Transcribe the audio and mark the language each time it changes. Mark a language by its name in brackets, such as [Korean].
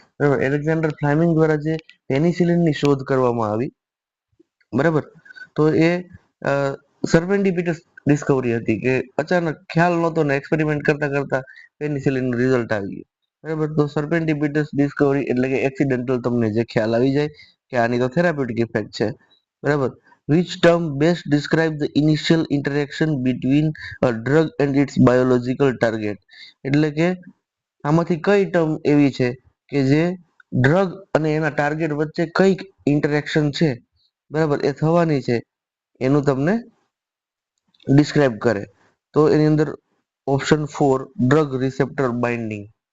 [Gujarati] બરાબર, Alexander Fleming દ્વારા જે પેનિસિલિનની શોધ કરવામાં આવી, બરાબર, તો એ સર્વેન્ડિપિટસ ડિસ્કવરી હતી કે અચાનક ખ્યાલ નહોતો ને એક્સપેરિમેન્ટ કરતા કરતા પેનિસિલિનનું રિઝલ્ટ આવી ગયું. બરાબર, તો સર્વેન્ડિપિટસ ડિસ્કવરી એટલે કે એક્સિડેન્ટલ તમને જે ખ્યાલ આવી જાય કે આની તો થેરાપ્યુટિક ઇફેક્ટ છે. બરાબર, [English] which term best describe the initial interaction between a drug and its biological target. [Gujarati] એટલે કે આમાંથી કઈ ટર્મ એવી છે કે જે ડ્રગ અને એના ટાર્ગેટ વચ્ચે કઈક ઇન્ટરેક્શન છે, બરાબર, એ થવાની છે, એનું તમને ડિસ્ક્રાઇબ કરે? તો એની અંદર ઓપ્શન 4 ડ્રગ રિસેપ્ટર બાઇન્ડિંગ.